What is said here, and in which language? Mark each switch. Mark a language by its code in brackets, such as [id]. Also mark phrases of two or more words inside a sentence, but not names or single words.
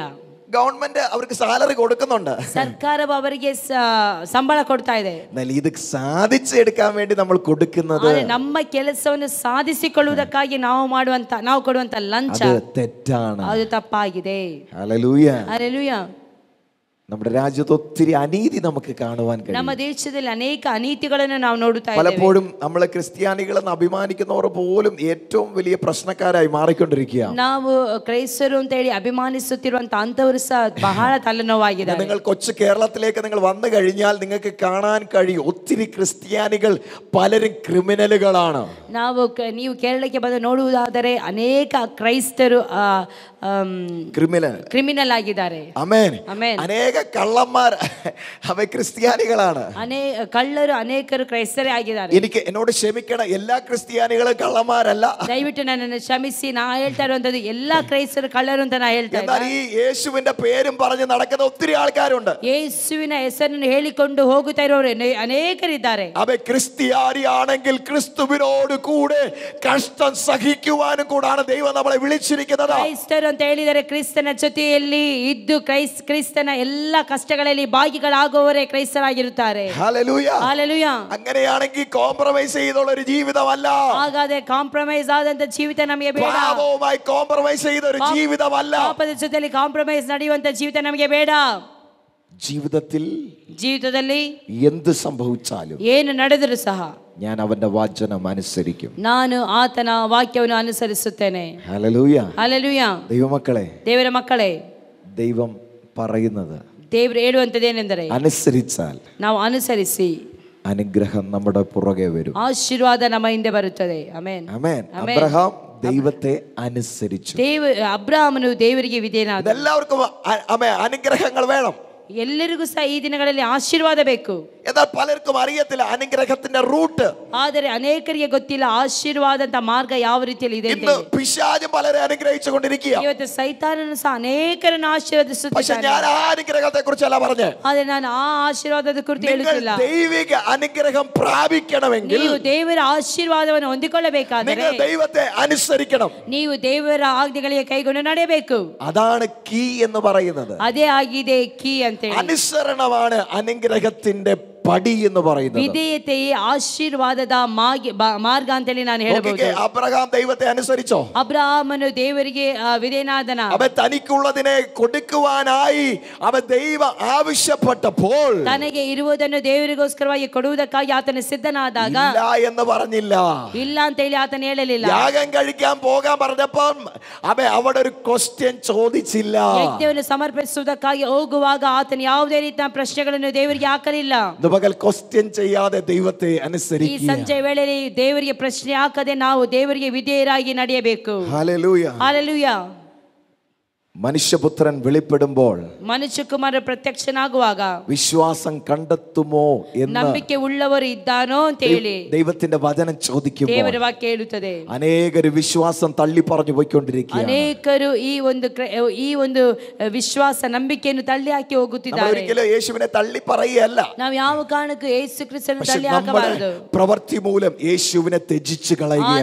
[ml] ഗവൺമെന്റ് അവർക്ക് സാലറി കൊടുക്കുന്നുണ്ട്, [kn] ಸರ್ಕಾರವು ಅವರಿಗೆ ಸಂಬಳ ಕೊಡ್ತಾ ಇದೆ. [ml] എന്നാൽ ഇത് സാധിച്ചെടുക്കാൻ വേണ്ടി നമ്മൾ കൊടുക്കുന്നത്, [kn] ನಮ್ಮ ಕೆಲಸವನ್ನು ಸಾಧಿಸಿಕೊಳ್ಳುವುದಕ್ಕಾಗಿ ನಾವು ಕೊಡುವಂತ ಲಂಚ [ml] തെറ്റാണ്, [kn] ಅದು ತಪ್ಪಾಗಿದೆ. [ml] ഹല്ലേലൂയ. [kn] ಹಲ್ಲೆಲೂಯ. [ml] നമ്മുടെ രാജ്യത്ത് ഒത്തിരി അനീതി നമുക്ക് കാണുവാൻ കഴിയും. [kn] ನಮ್ಮ ದೇಶದಲ್ಲಿ ಅನೇಕ ಅನೀತಿಗಳನ್ನು ನಾವು ನೋಡುತ್ತಾ ಇದ್ದೇವೆ. [ml] പലപ്പോഴും നമ്മളെ ക്രിസ്ത്യാനികളെന്ന് അഭിമാനിക്കുന്നവർ പോലും ഏറ്റവും വലിയ പ്രശ്നക്കാരായി മാറിക്കൊണ്ടിരിക്കുക. [kn] ನಾವು ಕ್ರೈಸ್ತರು ಅಂತ ಹೇಳಿ ಅಭಿಮಾನಿಸುತ್ತಿರುವಂತ ಅಂತವರು ಸಹ ಬಹಳ ತಲೆನೋವಾಗಿದ್ದಾರೆ. [ml] നിങ്ങൾ കൊച്ചു കേരളത്തിലേക്ക് നിങ്ങൾ വന്നു കഴിഞ്ഞാൽ നിങ്ങൾക്ക് കാണാൻ കഴിയും ഒത്തിരി ക്രിസ്ത്യാനികൾ പലരും ക്രിമിനലുകളാണ്. [kn] ನೀವು ಕೇರಳಕ್ಕೆ ಬಂದು ನೋಡುವುದಾದರೆ ಅನೇಕ ಕ್ರೈಸ್ತರು ಕ್ರಿಮಿನಲ್ ಆಗಿದ್ದಾರೆ. ಆಮೆನ್. ಅನೇಕ [ml] കള്ളന്മാർ അവ ക്രിസ്ത്യാനികളാണ്. [kn] ಕಳ್ಳರು ಅನೇಕರು ಕ್ರೈಸ್ತರೇ ಆಗಿದ್ದಾರೆ. [ml] എന്നോട് ക്ഷമിക്കണം, എല്ലാ ക്രിസ്ത്യാനികളും കള്ളന്മാരല്ല. [kn] ದಯವಿಟ್ಟು ನನ್ನನ್ನು ಕ್ಷಮಿಸಿ. ನಾ ಹೇಳ್ತಾ ಇರುವಂತದ್ದು ಎಲ್ಲಾ ಕ್ರೈಸ್ತರು ಕಳ್ಳರು ಅಂತ ನಾ ಹೇಳ್ತಾ [ml] എന്നാൽ ഈ യേശുവിന്റെ പേരും പറഞ്ഞ് നടക്കുന്ന ഒത്തിരി ആൾക്കാരുണ്ട്. [kn] ಯೇಸುವಿನ ಹೆಸರನ್ನು ಹೇಳಿಕೊಂಡು ಹೋಗುತ್ತಾ ಇರೋರು ಅನೇಕರಿದ್ದಾರೆ. [ml] അവ ക്രിസ്ത്യാനിയാണെങ്കിൽ ക്രിസ്തുവിനോട് കൂടെ കഷ്ടം സഹിക്കുവാനും കൂടാണ് ദൈവം നമ്മളെ വിളിച്ചിരിക്കുന്നത്. [kn] ಕ್ರೈಸ್ತರು ಅಂತ ಹೇಳಿದರೆ ಕ್ರಿಸ್ತನ ಜೊತೆಯಲ್ಲಿ ಇದ್ದು ಕ್ರಿಸ್ತನ ಎಲ್ಲ ಕಷ್ಟಗಳಲ್ಲಿ ಭಾಗಿಗಳಾಗುವವರೇ ಕ್ರೈಸ್ತರಾಗಿರುತ್ತಾರೆ. [ml] ഹല്ലേലൂയ. [kn] ಹಲ್ಲೆಲೂಯ. [ml] അങ്ങനെയാണെങ്കിൽ കോംപ്രമൈസ് ചെയ്തുള്ള ഒരു ജീവിതമല്ല. [kn] ಹಾಗಾದ್ರೆ ಕಾಂಪ್ರಮೈಸ್ ಆದಂತ ಜೀವಿತ ನಮಗೆ ಬೇಡ. [ml] പാപവുമായി കോംപ്രമൈസ് ചെയ്ത ഒരു ജീവിതമല്ല. [kn] ಪಾಪದ ಜೊತೆಯಲ್ಲಿ ಕಾಂಪ್ರಮೈಸ್ ನಡೆಯುವಂತ ಜೀವಿತ ನಮಗೆ ಬೇಡ. ജീവിതದಲ್ಲಿ [ml] എന്ത് സംഭവിച്ചാലും, [kn] ಏನು ನಡೆದರೂ ಸಹ [ml] ഞാൻ അവന്റെ വചനം അനുസരിക്കും. [kn] ನಾನು ಆತನ ವಾಕ್ಯವನ್ನು ಅನುಸರಿಸುತ್ತೇನೆ. [ml] ഹല്ലേലൂയ. [kn] ಹಲ್ಲೆಲೂಯ. [ml] ദൈവമക്കളെ, [kn] ದೇವರ ಮಕ್ಕಳೇ, [ml] ദൈവം പറയുന്നത്, [kn] ದೇವರು ಹೇಳುವಂತದೇನೆಂದರೆ [ml] അനുസരിച്ചാൽ [kn] ನಾವು ಅನುಸರಿಸಿ [ml] അനുഗ്രഹം നമ്മുടെ പുറകെ വരും. [kn] ಆಶೀರ್ವಾದ ನಮ್ಮ ಹಿಂದೆ ಬರುತ್ತದೆ. ಆಮೆನ್. [ml] ആമേൻ. അബ്രഹാം ദൈവത്തെ അനുസരിച്ചു. [kn] ಅಬ್ರಹಾಮನು ದೇವರಿಗೆ ವಿಧೇಯನಾದ. [ml] എല്ലാവർക്കും അനുഗ്രഹങ്ങൾ വേണം. [kn] ಎಲ್ಲರಿಗೂ ಸಹ ಈ ದಿನಗಳಲ್ಲಿ ಆಶೀರ್ವಾದ ಬೇಕು. [ml] എന്നാൽ പലർക്കും അറിയത്തില്ല അനുഗ്രഹത്തിന്റെ റൂട്ട്. [kn] ಆದರೆ ಅನೇಕರಿಗೆ ಗೊತ್ತಿಲ್ಲ ಆಶೀರ್ವಾದಂತ ಮಾರ್ಗ ಯಾವ ರೀತಿಯಲ್ಲಿ ಇದೆ. [ml] ഇന്ന് പിശാച് പലരെ അനുഗ്രഹിച്ചുകൊണ്ടിരിക്കുക. [kn] ಇವತ್ತು ಸೈತಾನನು ಸಹ ಅನೇಕರನ್ನು ಆಶೀರ್ವದಿಸುತ್ತಾನೆ. [ml] പക്ഷേ ഞാൻ ആ അനുഗ്രഹത്തെ കുറിച്ചല്ല പറഞ്ഞേ. [kn] ಆದರೆ ನಾನು ಆ ಆಶೀರ್ವಾದದ ಕುರಿತು ಹೇಳುತ್ತಿಲ್ಲ. [ml] ദൈവിക അനുഗ്രഹം പ്രാപിക്കണമെങ്കിൽ [kn] ನೀವು ದೇವರ ಆಶೀರ್ವಾದವನ್ನು ಹೊಂದಿಕೊಳ್ಳಬೇಕಾದರೆ [ml] നിങ്ങൾ ദൈവത്തെ അനുസരിക്കണം. [kn] ನೀವು ದೇವರ ಆಜ್ಞೆಗಳಿಗೆ ಕೈಗೊಂಡು ನಡೆಯಬೇಕು. [ml] അതാണ് കീ എന്ന് പറയുന്നത്. [kn] ಅದೇ ಆಗಿದೆ ಕೀ ಅಂತ ಹೇಳಿ. [ml] അനുസരണമാണ് അനുഗ്രഹത്തിന്റെ പടി എന്ന് പറയുന്നത്. [kn] ವಿಧೇಯತೆಯೇ ಆಶೀರ್ವಾದದ ಮಾರ್ಗ ಅಂತ ಹೇಳಿ ನಾನು ಹೇಳಬಹುದು. [ml] അബ്രഹാം ദൈവത്തെ അനുസരിച്ചോ? [kn] ಅಬ್ರಹಾಮನು ದೇವರಿಗೆ ವಿಧೇಯನಾದನ. [ml] അവൻ തനിക്കുള്ളതിനെ കൊടുക്കുവാനായി അവൻ ദൈവം ആവശ്യപ്പെട്ടപ്പോൾ [kn] ತನಗೆ ಇರುವುದನ್ನು ದೇವರಿಗೋಸ್ಕರವಾಗಿ ಕೊಡುವುದಕ್ಕಾಗಿ ಆತನ ಸಿದ್ಧನಾದಾಗ [ml] ഇല്ല എന്ന് പറഞ്ഞില്ല. [kn] ಇಲ್ಲ ಅಂತ ಹೇಳಿ ಆತನ ಹೇಳಲಿಲ್ಲ. [ml] യാഗം കഴിക്കാൻ പോകാൻ പറഞ്ഞപ്പോൾ അവൻ അവിടെ ഒരു ക്വസ്റ്റ്യൻ ചോദിച്ചില്ല. [kn] ಯಜ್ಞವನ್ನು ಸಮರ್ಪಿಸುವುದಕ್ಕಾಗಿ ಹೋಗುವಾಗ ಆತನ ಯಾವುದೇ ರೀತಿಯ ಪ್ರಶ್ನೆಗಳನ್ನು ದೇವರಿಗೆ ಹಾಕಲಿಲ್ಲ. [ml] ക്വസ്റ്റ്യൻ ചെയ്യാതെ ദൈവത്തെ അനുസരിക്കുക. [kn] ಈ ಸಂಜೆ ವೇಳೆಯಲ್ಲಿ ದೇವರಿಗೆ ಪ್ರಶ್ನೆ ಹಾಕದೆ ನಾವು ದೇವರಿಗೆ ವಿಧೇಯರಾಗಿ ನಡೆಯಬೇಕು. [ml] ഹല്ലേലൂയ. [kn] ಹಲ್ಲೆಲೂಯ. [ml] മനുഷ്യപുത്രൻ വെളിപ്പെടുമ്പോൾ [kn] ಮನುಷ್ಯಕುಮಾರ ಪ್ರತ್ಯಕ್ಷನಾಗುವಾಗ [ml] വിശ്വാസം കണ്ടെത്തുമോ എന്ന് [kn] ನಂಬಿಕೆ ಉಳ್ಳವರು ಇದ್ದಾನೋ ಅಂತ ಹೇಳಿ [ml] ദൈവത്തിന്റെ വചനം ചോദിക്കുമ്പോൾ [kn] ದೇವರ ವಾಕ್ಯ ಹೇಳುತ್ತದೆ. [ml] അനേകರು വിശ്വാസം തള്ളി പറഞ്ഞു പോയിക്കൊണ്ടിരിക്കുകയാണ്. [kn] ಅನೇಕರು ಈ ಒಂದು ವಿಶ್ವಾಸ ನಂಬಿಕೆಯನ್ನು ತಳ್ಳಿ ಹಾಕಿ ಹೋಗುತ್ತಿದ್ದಾರೆ. [ml] ഒരിക്കലും യേശുവിനെ തള്ളി പറയുകയല്ല. [kn] ನಾವು ಯಾವ ಕಾರಣಕ್ಕೂ ಯೇಸು ಕ್ರಿಸ್ತನನ್ನು ತಳ್ಳಿ ಹಾಕಬಾರದು. [ml] പ്രവൃത്തി മൂലം യേശുവിനെ ത്യജിച്ചു കളയുകയാണ്.